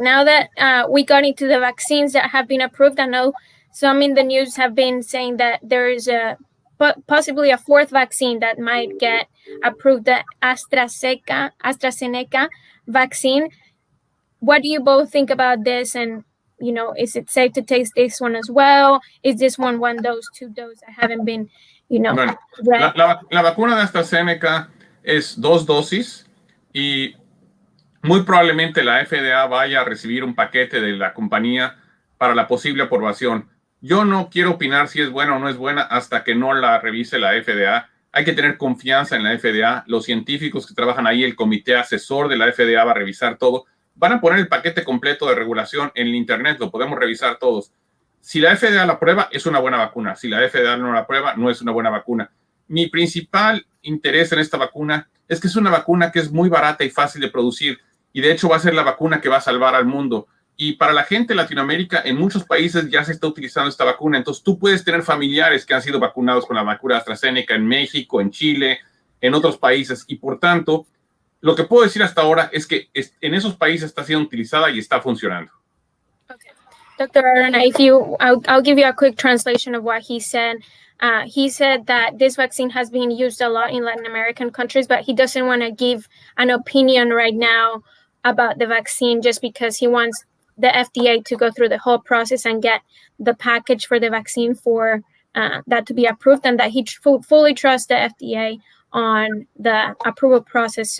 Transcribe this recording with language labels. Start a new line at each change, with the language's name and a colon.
English: Now that we got into the vaccines that have been approved, I know some in the news have been saying that there is possibly a 4th vaccine that might get approved, the AstraZeneca vaccine. What do you both think about this? And, you know, is it safe to take this one as well? Is this one dose, 2 dose? I haven't been, you know.
Spanish: Bueno, la vacuna de AstraZeneca es 2 dosis y muy probablemente la FDA vaya a recibir un paquete de la compañía para la posible aprobación. Yo no quiero opinar si es buena o no es buena hasta que no la revise la FDA. Hay que tener confianza en la FDA. Los científicos que trabajan ahí, el comité asesor de la FDA va a revisar todo. Van a poner el paquete completo de regulación en el internet, lo podemos revisar todos. Si la FDA la aprueba, es una buena vacuna. Si la FDA no la aprueba, no es una buena vacuna. Mi principal interés en esta vacuna es que es una vacuna que es muy barata y fácil de producir, y de hecho va a ser la vacuna que va a salvar al mundo. Y para la gente de Latinoamérica, en muchos países ya se está utilizando esta vacuna. Entonces tú puedes tener familiares que han sido vacunados con la vacuna AstraZeneca en México, en Chile, en otros países. Y por tanto, lo que puedo decir hasta ahora es que en esos países está siendo utilizada y está funcionando.
English: Okay. Dr. Arana, I'll give you a quick translation of what he said. He said that this vaccine has been used a lot in Latin American countries, but he doesn't want to give an opinion right now about the vaccine just because he wants the FDA to go through the whole process and get the package for the vaccine for that to be approved, and that he fully trusts the FDA on the approval process.